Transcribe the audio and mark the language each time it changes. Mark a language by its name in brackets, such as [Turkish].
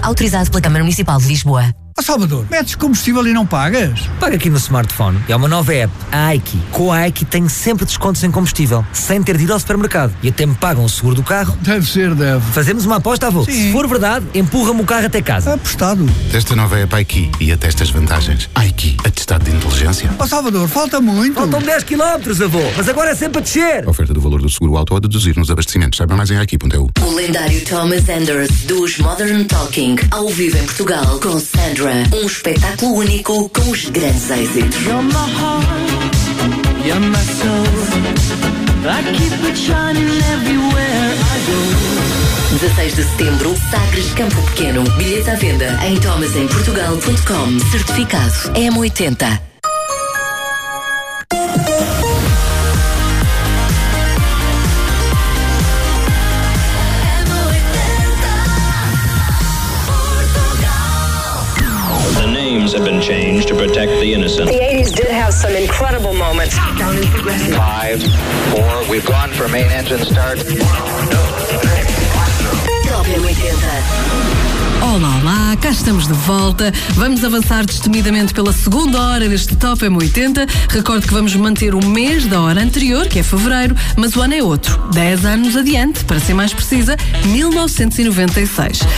[Portuguese] Autorizado pela Câmara Municipal de Lisboa. Ó Salvador, metes combustível e não pagas? Paga aqui no smartphone. É uma nova app, a Aiki. Com a Aiki tenho sempre descontos em combustível, sem ter de ir ao supermercado. E até me pagam o seguro do carro. Deve ser. Fazemos uma aposta, avô. Sim. Se for verdade, empurra-me o carro até casa. Apostado. Testa a nova app Aiki e atesta as vantagens. Aiki, atestado de inteligência. Ó Salvador, falta muito. Faltam 10 km, avô. Mas agora é sempre a descer. A oferta do valor do seguro auto a deduzir nos abastecimentos. Saiba mais em aiki.eu. O lendário Thomas Anders, dos Modern Talking, ao vivo em Portugal, com Sandra. Um espetáculo único com os grandes êxitos. [English] You're my heart, you're my soul. I keep it shining everywhere I go. [Portuguese] 16 de setembro, Sagres, Campo Pequeno. Bilhetes à venda em thomasemportugal.com. Certificado M80. [English] Have been changed to protect the innocent. The 80s did have some incredible moments. Five, four, we've gone for main engine start. [Portuguese] Olá, olá, cá estamos de volta. Vamos avançar destemidamente pela segunda hora deste Top M80. Recordo que vamos manter o mês da hora anterior, que é fevereiro, mas o ano é outro. 10 anos adiante, para ser mais precisa, 1996.